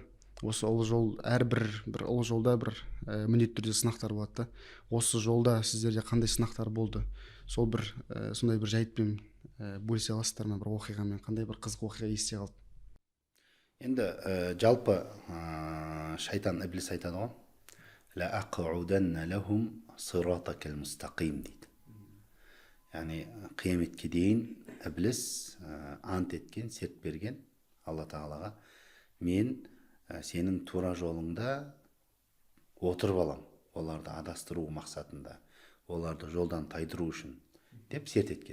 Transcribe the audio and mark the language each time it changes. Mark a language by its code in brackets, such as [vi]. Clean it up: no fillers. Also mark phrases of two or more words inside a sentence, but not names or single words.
[kk] Осы ұлы жол, әрбір ұлы жолда бір міндетті түрде сынақтар болады. Осы жолда сіздерде қандай сынақтар болды? Сол бір сондай бір жайтпен бөлісе аласыздар ма, бір оқиғамен, қандай бір қызық оқиға есте қалды? Енді жалпы шайтан, іблис айтады ғой, [ar] لأقعدن لهم صراطك المستقيم дейді. [kk] Яғни қияметке дейін іблис ант еткен, серт берген Алла тағалаға, мен сенің тура жолыңда отырып алам, оларды адастыру мақсатында, оларды жолдан тайдыру үшін деп серт еткен.